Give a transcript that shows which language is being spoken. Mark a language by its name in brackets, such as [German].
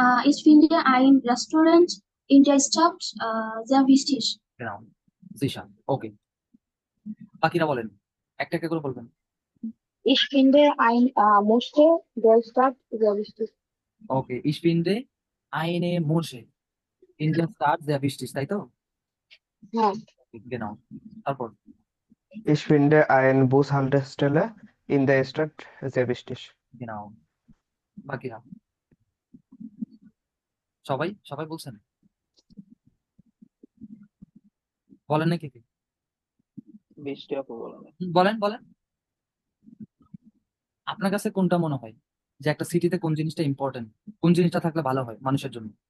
[German] ich finde ein Restaurant in der Stadt sehr wichtig. genau, sicher। [Bangla] ওকে, বাকিরা বলেন, একটা একটা করে বলবেন। [German] Ich finde ein Moschee der Stadt sehr wichtig. ওকে, ich finde eine Moschee in der Stadt sehr wichtig, [Bangla] তাই তো? হ্যাঁ genau। তারপর [German] Ich finde eine Bushaltestelle in der Stadt sehr wichtig. [Bangla] genau, বাকিরা সবাই সবাই বলছেন, বলেন নাকি? বৃষ্টি আপু বলেন। বলেন বলেন, আপনার কাছে কোনটা মনে হয় যে একটা সিটিতে কোন জিনিসটা ইম্পর্টেন্ট, কোন জিনিসটা থাকলে ভালো হয় মানুষের জন্য?